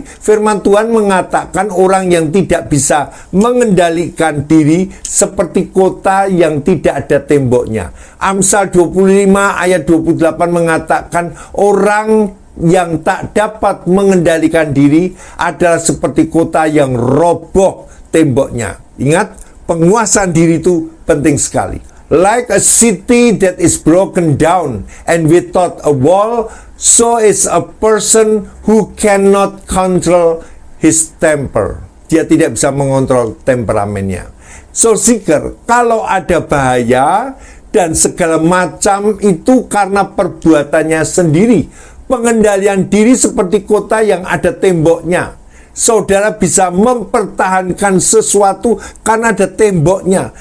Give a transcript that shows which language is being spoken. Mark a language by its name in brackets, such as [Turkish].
[Indonesian] Firman Tuhan mengatakan orang yang tidak bisa mengendalikan diri seperti kota yang tidak ada temboknya. Amsal 25 ayat 28 mengatakan orang yang tak dapat mengendalikan diri adalah seperti kota yang roboh temboknya. Ingat, penguasaan diri itu penting sekali. [English] Like a city that is broken down and without a wall, so is a person who cannot control his temper. [Indonesian] Dia tidak bisa mengontrol temperamennya. So seeker, kalau ada bahaya dan segala macam itu karena perbuatannya sendiri. Pengendalian diri seperti kota yang ada temboknya. Saudara bisa mempertahankan sesuatu karena ada temboknya.